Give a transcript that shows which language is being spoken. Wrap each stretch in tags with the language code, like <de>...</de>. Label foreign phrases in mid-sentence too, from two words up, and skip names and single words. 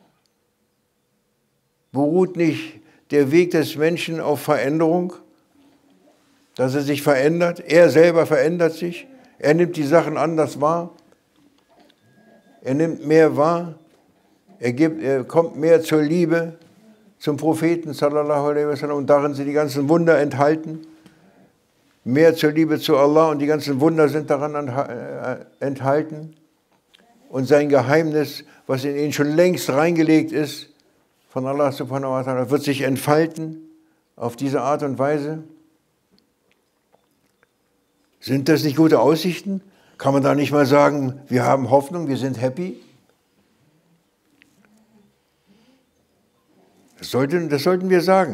<de>Beruht nicht der Weg des Menschen auf Veränderung? Dass er sich verändert? Er selber verändert sich. Er nimmt die Sachen anders wahr. Er nimmt mehr wahr. Er kommt mehr zur Liebe zum Propheten,</de> <ar>صلى الله عليه وسلم,</ar> <de>und darin sind die ganzen Wunder enthalten. Mehr zur Liebe zu Allah und die ganzen Wunder sind daran enthalten. Und sein Geheimnis, was in ihn schon längst reingelegt ist, von Allah</de> <ar>سبحانه وتعالى,</ar> <de>wird sich entfalten auf diese Art und Weise. Sind das nicht gute Aussichten? Kann man da nicht mal sagen, wir haben Hoffnung, wir sind happy? Das sollten wir sagen.</de>